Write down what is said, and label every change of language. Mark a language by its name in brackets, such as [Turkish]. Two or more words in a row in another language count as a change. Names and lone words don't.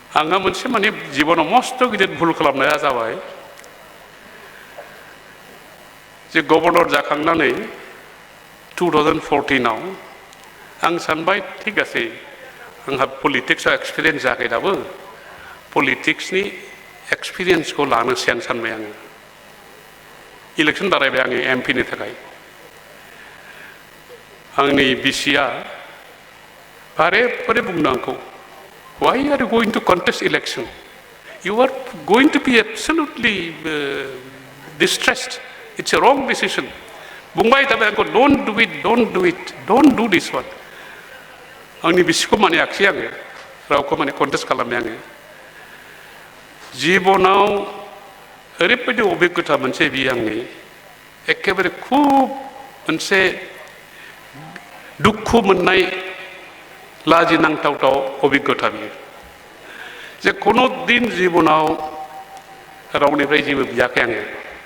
[Bodo] आंहा मोनसे माने जिबनाव मस्त गिदिर भुल खालामनाया जाबाय जे गभर्नर जाखांनानै 2014 आव आं सानबाय ठीक आसे आंहा पलिटिक्सआव एक्सपिरियेन्स जायाखै दाबो पलिटिक्सनि एक्सपिरियेन्सखौ लानोसै आं सानबाय आङो इलेक्सन बारायबाय आङो एमपिनि थाखाय आंनि बिसिया बारे बारे बुंदों आंखौ [English] why are you going to contest election you are going to be absolutely distressed it's a wrong decision [Bodo] बुंबाय थाबाय आंखौ [English] don't do this one [Bodo] आंनि बिसिखौ मानियाखिसै आङो रावखौ माने कन्टेस्ट खालामनाय आङो जिबनाव ओरैबायदि अभिज्ञता मोनसे बियो आंनि एखेबारे खुब मोनसे दुखु मोननाय लाजिनांथावथाव अभिज्ञता बियो जे कुनु दिन जिबनाव रावनिफ्राय जेबो बियाखै आङो